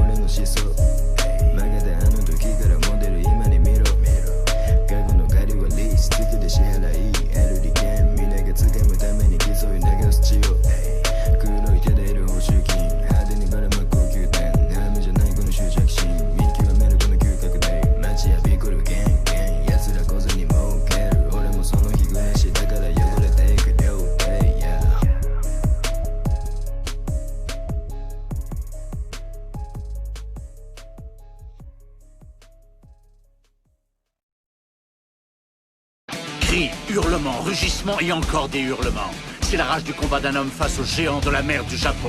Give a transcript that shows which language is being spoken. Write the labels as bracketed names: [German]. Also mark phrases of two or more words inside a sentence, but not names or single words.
[Japanese] の思想曲げたあの時からモデル今に見ろ過去の借りはリース月で支払い得る利権皆が掴むために競い流す血を黒い手で得る報酬金派手にばらまく高級店悩みじゃないこの執着心見極めるこの嗅覚で街やびこるゲンゲン奴ら小銭儲ける俺もその日暮らしだから汚れていく両手、yeah [French] Cris, hurlements, rugissements et encore des hurlements. C'est la rage du combat d'un homme face aux géants de la mer du Japon.